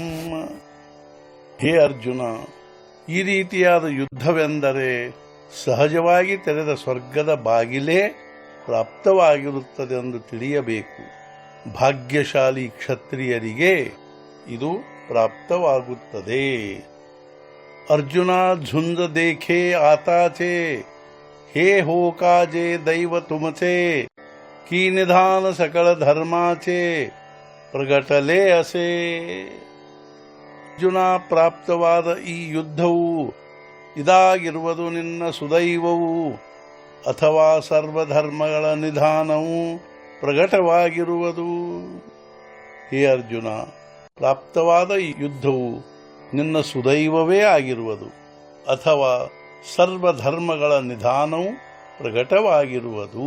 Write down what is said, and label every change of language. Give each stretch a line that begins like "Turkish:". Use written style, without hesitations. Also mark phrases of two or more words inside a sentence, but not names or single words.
Kannada: ಹೇ ಅರ್ಜುನ, ಈ ರೀತಿಯಾದ ಯುದ್ಧವೆಂದರೆ ಸಹಜವಾಗಿ ತೆರೆದ ಸ್ವರ್ಗದ ಬಾಗಿಲೇ ಪ್ರಾಪ್ತವಾಗಿರುತ್ತದೆ ಎಂದು ತಿಳಿಯಬೇಕು। ಭಾಗ್ಯಶಾಲಿ ಕ್ಷತ್ರಿಯರಿಗೆ ಇದು ಪ್ರಾಪ್ತವಾಗುತ್ತದೆ।
Marathi: ಅರ್ಜುನ झुंज देखे आताचे हे हो काजे दैव तुमचे की निधान सकळ धर्माचे प्रगटले असे।
Kannada: ಅರ್ಜುನ, ಪ್ರಾಪ್ತವಾದ ಈ ಯುದ್ಧವು ಇದಾಗಿರುವುದು ನಿನ್ನ ಸುದೈವವು ಅಥವಾ ಸರ್ವಧರ್ಮಗಳ ನಿಧಾನವು ಪ್ರಕಟವಾಗಿರುವುದು। ಹೇ ಅರ್ಜುನ, ಪ್ರಾಪ್ತವಾದ ಈ ಯುದ್ಧವು ನಿನ್ನ ಸುದೈವವೇ ಆಗಿರುವುದು ಅಥವಾ ಸರ್ವಧರ್ಮಗಳ ನಿಧಾನವು ಪ್ರಕಟವಾಗಿರುವುದು।